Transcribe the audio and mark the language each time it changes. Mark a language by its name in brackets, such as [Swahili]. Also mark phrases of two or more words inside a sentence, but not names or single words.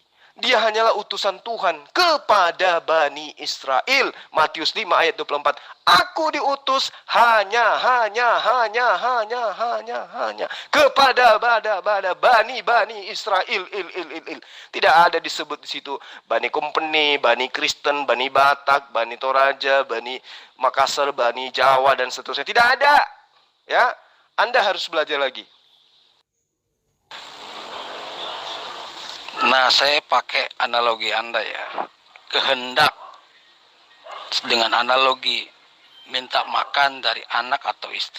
[Indonesian] Dia hanyalah utusan Tuhan kepada Bani Israel. Matius 5 ayat 24. Aku diutus hanya kepada Bani Israel. Tidak ada disebut di situ Bani Kompeni, Bani Kristen, Bani Batak, Bani Toraja, Bani Makassar, Bani Jawa dan seterusnya. Tidak ada. Ya, Anda harus belajar lagi. Nah, saya pakai analogi Anda ya. Kehendak dengan analogi minta makan dari anak atau istri.